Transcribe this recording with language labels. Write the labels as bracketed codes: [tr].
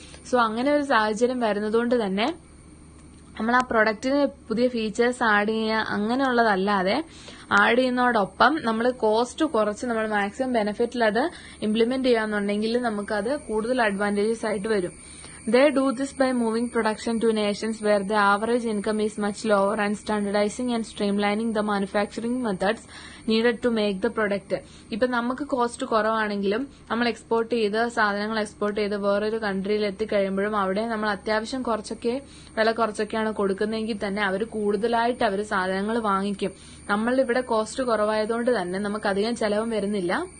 [ml] So അങ്ങനെ ഒരു സാഹചര്യം വരുന്നതുകൊണ്ട് തന്നെ നമ്മൾ ആ പ്രൊഡക്റ്റിന് പുതിയ ഫീച്ചേഴ്സ് ആഡ് ചെയ്യുക അങ്ങനെയുള്ളതല്ലാതെ ആഡ് ചെയ്യുന്നതോടൊപ്പം നമ്മൾ കോസ്റ്റ് കുറച്ച് നമ്മൾ മാക്സിമം ബെനിഫിറ്റിൽ അത് ഇംപ്ലിമെന്റ് ചെയ്യാന്നുണ്ടെങ്കിൽ നമുക്കത് കൂടുതൽ അഡ്വാൻറ്റേജസ് ആയിട്ട് വരും. [en] They do this by moving production to nations where the average income is much lower and standardizing and streamlining the manufacturing methods needed to make the product. [ml] ഇപ്പൊ നമുക്ക് cost കുറവാണെങ്കിലും നമ്മൾ സാധനങ്ങൾ എക്സ്പോർട്ട് ചെയ്ത് വേറൊരു കൺട്രിയിൽ എത്തിക്കഴിയുമ്പോഴും അവിടെ നമ്മൾ അത്യാവശ്യം വില കുറച്ചൊക്കെയാണ് കൊടുക്കുന്നതെങ്കിൽ തന്നെ അവർ കൂടുതലായിട്ട് അവർ സാധനങ്ങൾ വാങ്ങിക്കും. നമ്മളിവിടെ കോസ്റ്റ് കുറവായതുകൊണ്ട് തന്നെ നമുക്ക് അധികം ചെലവും വരുന്നില്ല.